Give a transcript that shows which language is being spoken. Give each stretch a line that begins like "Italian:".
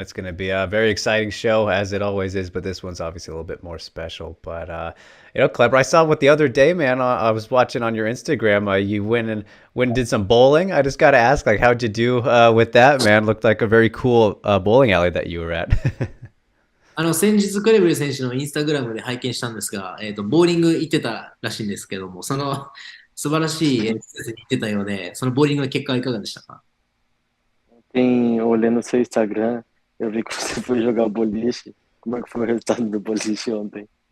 English: It's going to be a very exciting show, as it always is, but this one's obviously a little bit more special. But, Kleber, I saw what the other day, man, I was watching on your Instagram, you went and did some bowling. I just got to ask, how'd you do with that, man? Looked like a very cool bowling alley that you were at.
Japanese: 先日クレブル選手のインスタグラムで拝見したんですが、ボーリング行ってたらしいんですけども、その素晴らしい施設に行ってたようで、そのボーリングの結果はいかがでしたか？
Portuguese: Olhando seu Instagram, eu vi que você foi jogar boliche. Como é que foi o resultado do boliche ontem?